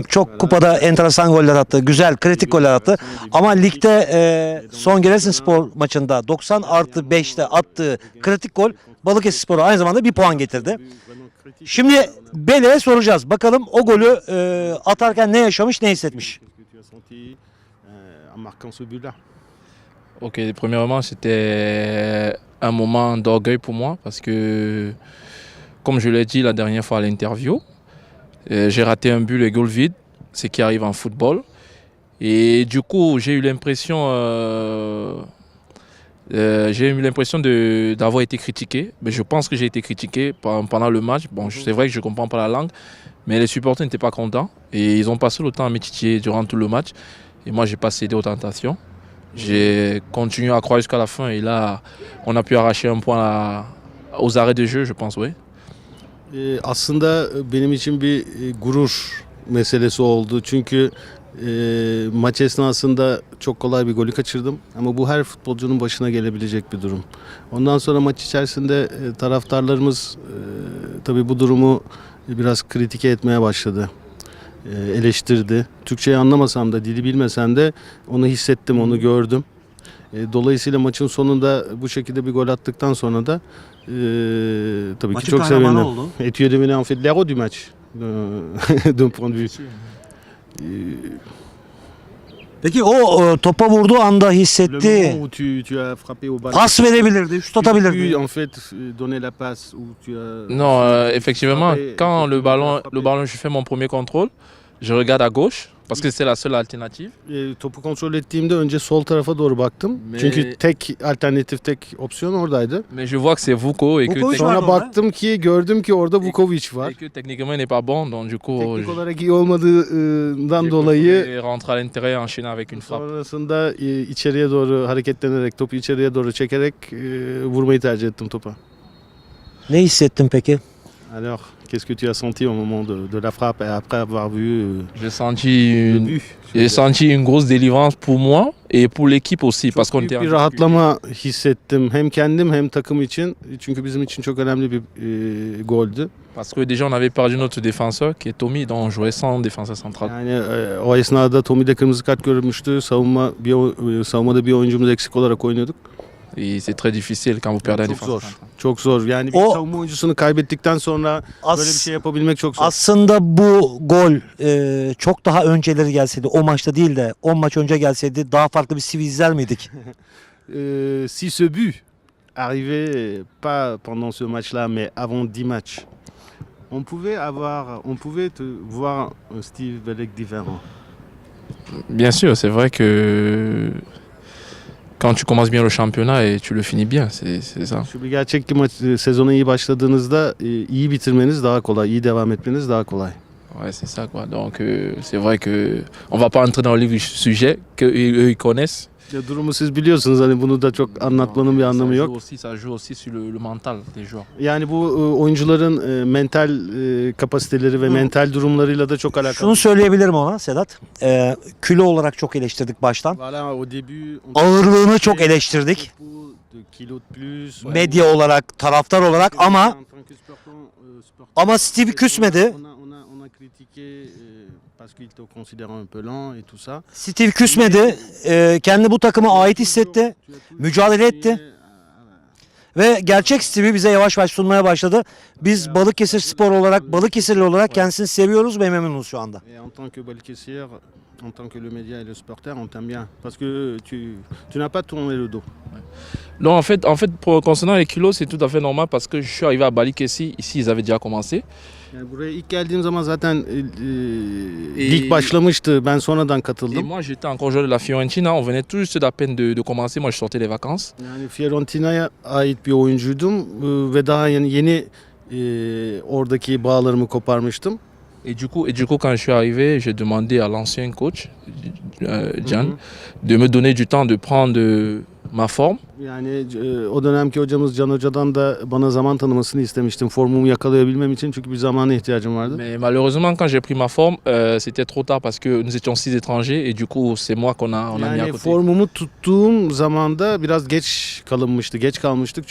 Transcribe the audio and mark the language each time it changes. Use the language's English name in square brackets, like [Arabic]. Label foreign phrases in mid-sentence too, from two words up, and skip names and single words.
[Turkish] Çok kupada enteresan goller attı. Güzel, kritik goller attı. Ama ligde son Giresunspor maçında 90+5'te attığı kritik gol Balıkesirspor'a aynı zamanda bir puan getirdi. Şimdi Belek'e soracağız. Bakalım o golü atarken ne yaşamış, ne hissetmiş? [French] Ok, premièrement, c'était un moment d'orgueil pour moi parce que, comme je l'ai dit la dernière fois à l'interview, j'ai raté un but, le goal vide, ce qui arrive en football. Et du coup, j'ai eu l'impression d'avoir été critiqué. Mais je pense que j'ai été critiqué pendant le match. Bon, c'est vrai que je ne comprends pas la langue, mais les supporters n'étaient pas contents. Et ils ont passé le temps à me titiller durant tout le match. Et moi, je n'ai pas cédé aux tentations. J'ai continué à croire jusqu'à la fin. Et là, on a pu arracher un point aux arrêts de jeu, je pense, oui. [Turkish] Aslında benim için bir gurur meselesi oldu. Çünkü maç esnasında çok kolay bir golü kaçırdım. Ama bu her futbolcunun başına gelebilecek bir durum. Ondan sonra maç içerisinde taraftarlarımız tabii bu durumu biraz kritike etmeye başladı. Eleştirdi. Türkçeyi anlamasam da, dili bilmesem de onu hissettim, onu gördüm. Dolayısıyla maçın sonunda bu şekilde bir gol attıktan sonra da tabii ki çok sevindim. [French] Et tu es devenu en fait l'héros du match d'un point de vue. [Turkish] Peki o topa vurduğu anda hissettiği [French] Où tu as frappé au ballon. [Turkish] pas verebilirdi, şut [French] Tu [Turkish] atabilirdi. [French] en fait donner la passe où tu as. Non, effectivement, quand le ballon, je fais mon premier contrôle, je regarde à gauche parce que c'est la seule alternative. [Turkish] Topu kontrol ettiğimde önce sol tarafa doğru baktım. Çünkü tek alternatif, tek opsiyon oradaydı. [French] Mais je vois que c'est Vuko et que, Vukovic [Turkish] Sonra vardı baktım ki, gördüm ki orada Vukovic var. [French] et que techniquement il n'est pas bon, donc du coup, [Turkish] Teknik olarak iyi olmadığından dolayı [French] j'ai rentré à l'intérieur enchaîné avec une frappe. [Turkish] sonrasında içeriye doğru hareketlenerek, topu içeriye doğru çekerek vurmayı tercih ettim topa. Ne hissettin peki? [French] Alors, qu'est-ce que tu as senti au moment de la frappe et après avoir vu J'ai senti le une, but? j'ai senti une grosse délivrance pour moi et pour l'équipe aussi parce qu'on [Turkish] Büyük [French] était en [Turkish] bir [French] difficulté. [Turkish] rahatlama hissettim hem kendim hem takım için. Çünkü bizim için çok önemli bir goldü. [French] Parce que déjà on avait perdu notre défenseur qui est Tommy, donc on jouait sans défenseur central. [Turkish] Yani o esnada Tommy'de kırmızı kart görmüştü. Savunmada bir oyuncumuz eksik olarak oynuyorduk. [French] Et c'est très difficile quand vous perdez un [Turkish] Çok [French] défenseur [Turkish] zor. [French] central. [Turkish] Çok zor. Yani bir O- savunma oyuncusunu kaybettikten sonra böyle bir şey yapabilmek çok zor. Aslında bu gol çok daha önceleri gelseydi, o maçta değil de 10 maç önce gelseydi daha farklı bir CV izler miydik? [French] Si ce but arrivait pas pendant ce match-là, mais avant 10 matchs, on pouvait te voir un Steve Belek différent. Bien sûr, c'est vrai que quand tu commences bien le championnat et tu le finis bien, c'est ça. [Turkish] Şu bir gerçek ki sezona iyi başladığınızda iyi bitirmeniz daha kolay, iyi devam etmeniz daha kolay. [French] Ouais, c'est ça quoi. Donc c'est vrai que on va pas entrer dans le vif du sujet que eux ils connaissent. [Turkish] Ya durumu siz biliyorsunuz, hani bunu da çok anlatmanın bir anlamı yok. [French] Ça joue aussi sur le mental des joueurs. [Turkish] Yani bu oyuncuların mental kapasiteleri ve mental durumlarıyla da çok alakalı. Şunu söyleyebilirim ona Sedat. Kilo olarak çok eleştirdik baştan. [French] Voilà, au début, [Turkish] Ağırlığını çok eleştirdik. Medya olarak, taraftar olarak ama Steve küsmedi. Steve küsmedi. Kendi bu takıma ait hissetti. Mücadele etti. Ve gerçek Steve'i bize yavaş yavaş sunmaya başladı. Biz Balıkesirspor olarak, Balıkesirli olarak kendisini seviyoruz ve memnunuz şu anda. [French] En tant que Balıkesir, en tant que le média et le supporter, on t'aime bien parce que tu n'as pas tourné le dos. Donc en fait concernant les kilos, c'est tout à fait normal parce que je suis arrivé à Balıkesir, ici ils avaient déjà commencé. [Turkish] Yani buraya ilk geldiğim zaman zaten lig başlamıştı. Ben sonradan [French] Et [Turkish] katıldım. [French] moi j'étais encore joueur de la Fiorentina, on venait tout juste d'à peine de commencer, moi je sortais des vacances. [Turkish] Yani Fiorentina'ya ait bir oyuncuydum ve daha yeni oradaki bağlarımı koparmıştım. [French] Et du coup quand je suis arrivé, j'ai demandé à l'ancien coach, Gian, de me donner du temps de prendre ma forme. [Turkish] Yani o dönemki hocamız Can Hoca'dan da bana zaman tanımasını istemiştim. Formumu yakalayabilmem için çünkü bir zamana ihtiyacım vardı. [French] Mais malheureusement, quand j'ai pris ma forme, c'était trop tard parce que nous étions 6 étrangers et du coup, c'est moi qu'on a mis à [Turkish] Yani [French] côté. [Turkish] formumu tuttuğum zamanda biraz geç kalınmıştı, geç kalmıştık.